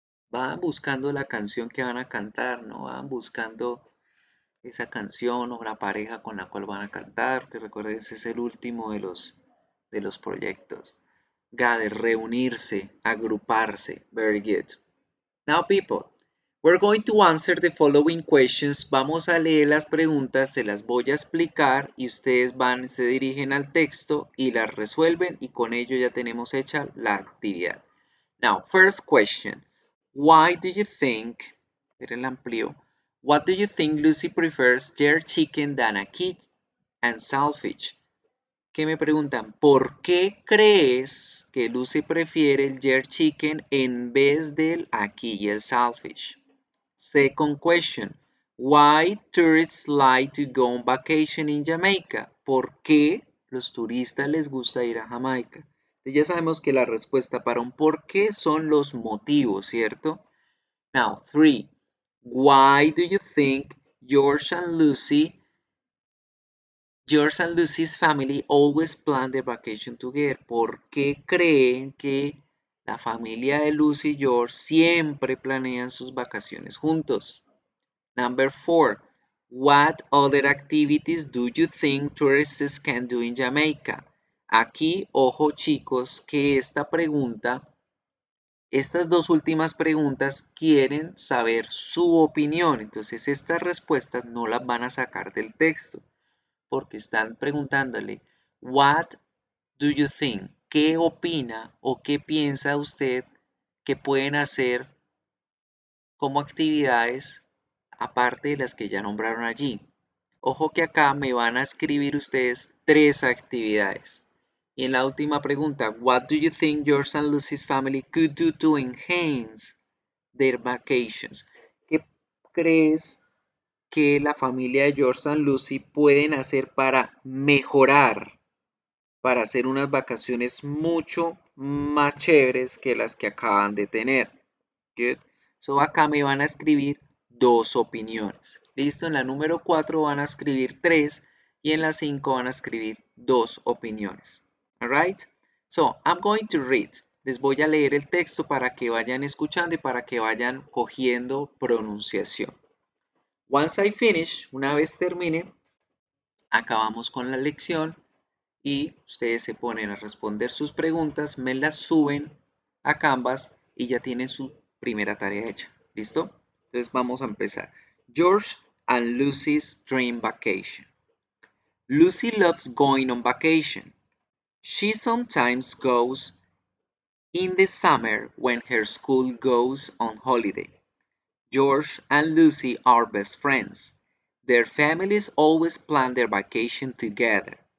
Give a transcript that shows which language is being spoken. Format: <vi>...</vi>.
<es>Van buscando la canción que van a cantar, no van buscando esa canción o la pareja con la cual van a cantar, que recuerden ese es el último de los proyectos.</es> <en>Gather,</en> <es>reunirse, agruparse.</es> <en>Very good. Now, people, we're going to answer the following questions.</en> <es>Vamos a leer las preguntas, se las voy a explicar y ustedes van, se dirigen al texto y las resuelven y con ello ya tenemos hecha la actividad.</es> <en>Now, first question. Why do you think,</en> <es>miren el amplio,</es> <en>what do you think Lucy prefers jerk chicken than a kid and saltfish?</en> <es>Que me preguntan, ¿por qué crees que Lucy prefiere el jerk chicken en vez del aquí y el saltfish?</es> <en>Second question, why tourists like to go on vacation in Jamaica?</en> <es>¿Por qué los turistas les gusta ir a Jamaica? Entonces ya sabemos que la respuesta para un por qué son los motivos, ¿cierto?</es> <en>Now, three, why do you think George and Lucy's family always plan their vacation together?</en> <es>¿Por qué creen que la familia de Lucy y George siempre planean sus vacaciones juntos?</es> <en>Number four, what other activities do you think tourists can do in Jamaica?</en> <es>Aquí, ojo chicos, que estas dos últimas preguntas quieren saber su opinión. Entonces, estas respuestas no las van a sacar del texto porque están preguntándole,</es> <en>what do you think?</en> <es>¿Qué opina o qué piensa usted que pueden hacer como actividades aparte de las que ya nombraron allí? Ojo que acá me van a escribir ustedes tres actividades. Y en la última pregunta,</es> <en>what do you think George and Lucy's family could do to enhance their vacations?</en> <es>¿Qué crees que la familia de George and Lucy pueden hacer para mejorar, para hacer unas vacaciones mucho más chéveres que las que acaban de tener?</es> <en>Good.</en> <es>So acá me van a escribir dos opiniones. Listo, en la número 4 van a escribir tres y en la 5 van a escribir dos opiniones.</es> <en>Alright? So, I'm going to read.</en> <es>Les voy a leer el texto para que vayan escuchando y para que vayan cogiendo pronunciación.</es> <en>Once I finish,</en> <es>una vez termine, acabamos con la lección y ustedes se ponen a responder sus preguntas, me las suben a Canvas y ya tienen su primera tarea hecha. ¿Listo? Entonces vamos a empezar.</es> <en>George and Lucy's dream vacation. Lucy loves going on vacation. She sometimes goes in the summer when her school goes on holiday. George and Lucy are best friends. Their families always plan their vacation together.</en>